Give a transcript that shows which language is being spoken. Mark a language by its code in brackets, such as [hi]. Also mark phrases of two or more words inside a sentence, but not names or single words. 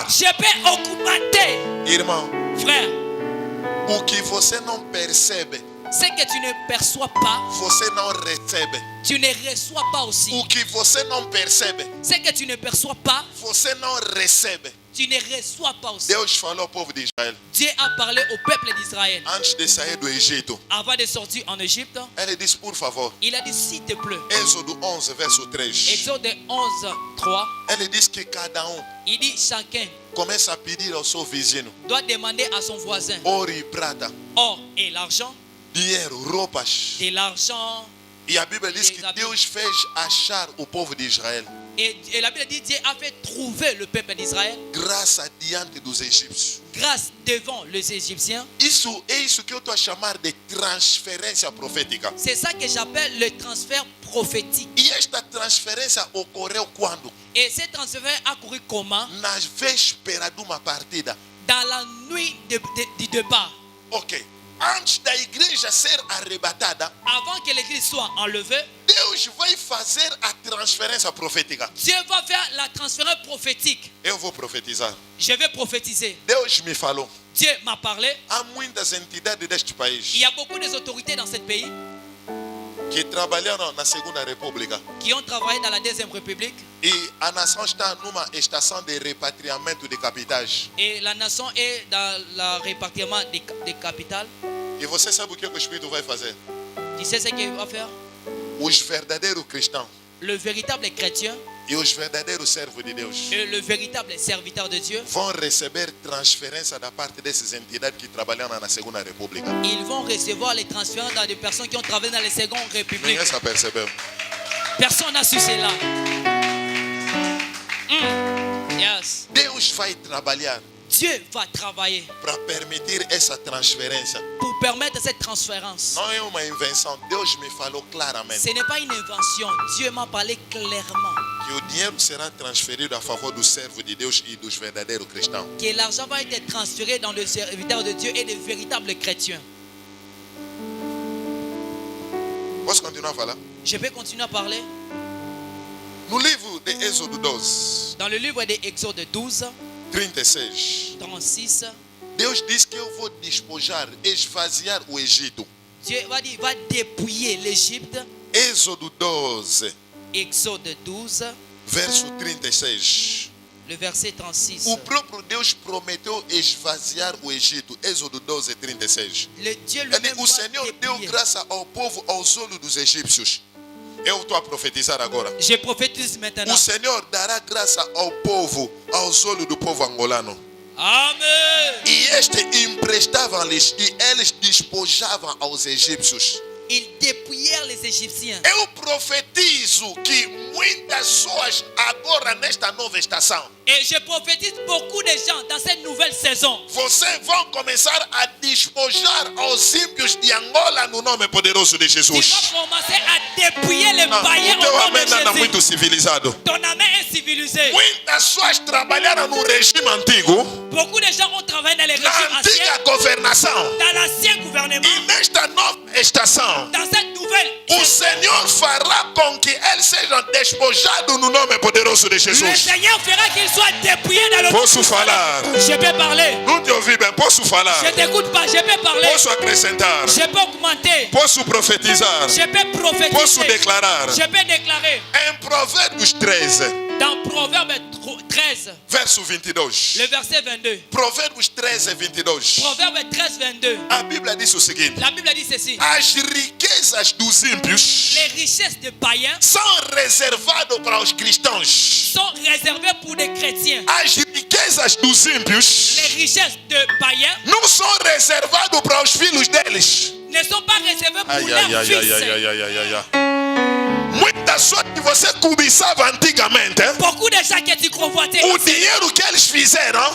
[fr] Je peux augmenter. [pt] Irmão, [fr] Frère, [pt] o que você não percebe, [fr] ce que tu ne perçois pas, [pt] você não recebe. [fr] tu ne reçois pas aussi. [pt] O que você não percebe, [fr] Ce que tu ne perçois pas, [pt] você não recebe. [fr] tu ne reçois pas aussi. [pt] Deus falou ao povo de Israel [fr] Dieu a parlé au peuple d'Israël [pt] antes de sair do Egito. [fr] avant de sortir en Égypte. [pt] Ele disse, por favor, [fr] Il a dit, s'il te plaît, [pt] Êxodo 11, verso 3. [fr] Exode 11, 3, [pt] Ele diz que cada [fr] il dit, chacun [pt] começa a pedir ao seu vizinho [fr] doit demander à son voisin [pt] ouro e prata, [fr] or et l'argent, [pt] dinheiro, roupas. [fr] de l'argent. [pt] E a Bíblia diz que Deus fez achar o povo de Israel [fr] Et la Bible dit, Dieu a fait trouver le peuple d'Israël [pt] graça diante dos egípcios. [fr] grâce devant les Égyptiens. [pt] Isso é isso que eu estou a chamar de transferência profética. [fr] C'est ça que j'appelle le transfert prophétique. [pt] E esta transferência ocorreu quando? [fr] Et ce transfert a couru comment? [pt] Na véspera de uma partida. [fr] Dans la nuit du débat. Ok. [pt] Antes da igreja ser arrebatada, [fr] Avant que l'église soit enlevée, [pt] Deus vai fazer a transferência profética. [fr] Dieu va faire la transfert prophétique. [pt] Eu vou profetizar. [fr] Je vais prophétiser. [pt] Deus me falou. [fr] Dieu m'a parlé. [pt] Há muitas entidades deste [fr] Il [pt] país [fr] y a beaucoup d'autorités dans ce pays [pt] que trabalharam na Segunda República. [fr] qui ont travaillé dans la Deuxième République. [pt] E a nação está numa estação de repatriamento de capitais. [fr] Et la nation est dans le répartiment des capitales. [pt] E você sabe o que o Espírito vai fazer? [fr] Tu sais ce qu'il va faire? [pt] Os verdadeiros cristãos [fr] Le véritable chrétien [pt] e os verdadeiros servos de Deus [fr] et le véritable serviteur de Dieu, [pt] vão receber transferência da parte dessas entidades que trabalharam na Segunda República. [fr] ils vont recevoir les transferts dans des personnes qui ont travaillé dans les secondes républiques. [pt] Ninguém se percebeu. [fr] Personne n'a su cela. Yes. [pt] Deus vai trabalhar [fr] Dieu va travailler [pt] para permitir essa transferência. [fr] pour permettre cette transférence. [pt] Não é uma invenção. Deus me falou claramente [fr] Ce n'est pas une invention. Dieu m'a parlé clairement [pt] que o dinheiro será transferido a favor do servo de Deus e dos verdadeiros cristãos. [fr] que l'argent va être transféré dans le serviteur de Dieu et les véritables chrétiens. [pt] Posso continuar a falar? [fr] Je peux continuer à parler? [pt] No livro de Êxodo 12, [fr] Dans le livre d'Exode 12, 36, 36, [pt] Deus diz que eu vou despojar, esvaziar o Egito. [fr] Dieu va dire, va dépouiller l'Égypte. [pt] Êxodo 12, [fr] Exode 12, [pt] verso 36. [fr] le verset 36. [pt] O próprio Deus prometeu esvaziar o Egito. Êxodo 12, 36. [fr] Le Dieu [pt] Ele, [fr] lui-même [pt] o [fr] va [pt] Senhor deu [fr] dépouiller. [pt] graça ao povo aos olhos dos egípcios. Eu estou a profetizar agora. [fr] Je prophétise maintenant. [pt] O Senhor dará graça ao povo, aos olhos do povo angolano. Amen. E este emprestavam-lhes e eles despojavam aos egípcios. [fr] Ils dépouillèrent les Égyptiens. [pt] Eu profetizo que muitas pessoas agora nesta nova estação, [fr] Et je prophétise beaucoup de gens dans cette nouvelle saison. [pt] vocês vão começar a despojar aos ímpios de Angola no nome poderoso de [fr] Tu Jesus. vas commencer à dépouiller les [pt] Não, [fr] païens [pt] o teu [fr] au nom [pt] amém [fr] de [pt] anda [fr] Jésus. [pt] muito civilizado. [fr] Ton amen est civilisé. [pt] Muitas pessoas trabalharam no regime antigo, [fr] Beaucoup de gens ont travaillé dans les [pt] na [fr] régimes [pt] antiga [fr] anciens, [pt] governação. [fr] dans l'ancien gouvernement, [pt] E nesta nova estação, [fr] dans cette nouvelle. [pt] o Senhor fará com que eles sejam despojados no nome poderoso de [fr] Le Jesus. Seigneur fera qu'ils soient dépouillés dans le [pt] Posso falar? [fr] Je peux parler. [pt] Não te ouvi bem. Posso falar? [fr] Je t'écoute pas. Je peux parler. [pt] Posso acrescentar? [fr] Je peux augmenter. [pt] Posso profetizar? [fr] Je peux [pt] Posso [fr] prophétiser. [pt] declarar? [fr] Je peux déclarer. [pt] Em Provérbios 13, [fr] Dans Proverbe 13, [pt] verso 22. [fr] le verset 22. [pt] Provérbios 13, 22. [fr] Proverbe 13, 22. [pt] A Bíblia diz o seguinte: [fr] La Bible dit ceci. [pt] as riquezas dos ímpios [fr] Les richesses des païens [pt] são reservadas para os cristãos. [fr] sont réservées pour les chrétiens. [pt] As riquezas dos ímpios [fr] Les richesses de païens [pt] não são reservadas para os filhos deles. [fr] ne sont pas réservées pour leurs fils. [pt] Muitas pessoas que você cobiçava antigamente, [fr] Beaucoup de gens que tu convoitais, [pt] o dinheiro que eles fizeram